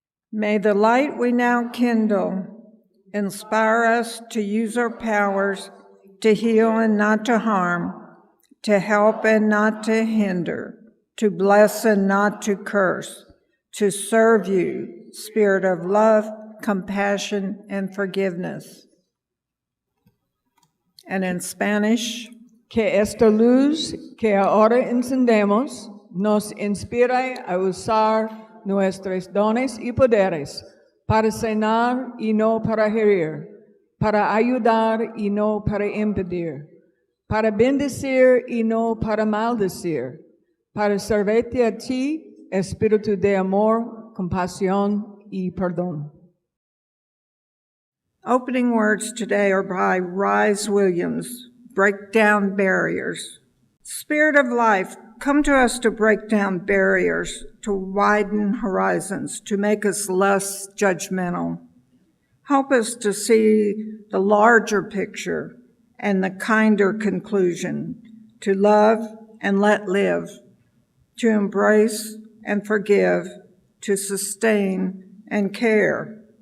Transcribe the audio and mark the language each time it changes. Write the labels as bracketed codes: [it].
[en] May the light we now kindle inspire us to use our powers to heal and not to harm, to help and not to hinder, to bless and not to curse, to serve you, Spirit of love, compassion, and forgiveness. And in Spanish, [es] que esta luz que ahora encendemos nos inspire a usar nuestros dones y poderes para sanar y no para herir, para ayudar y no para impedir, para bendecir y no para maldecir, para servirte a ti, espíritu de amor, compasión y perdón. [en] Opening words today are by Rise Williams, Break Down Barriers. Spirit of life, come to us to break down barriers, to widen horizons, to make us less judgmental. Help us to see the larger picture and the kinder conclusion, to love and let live, to embrace and forgive, to sustain and care.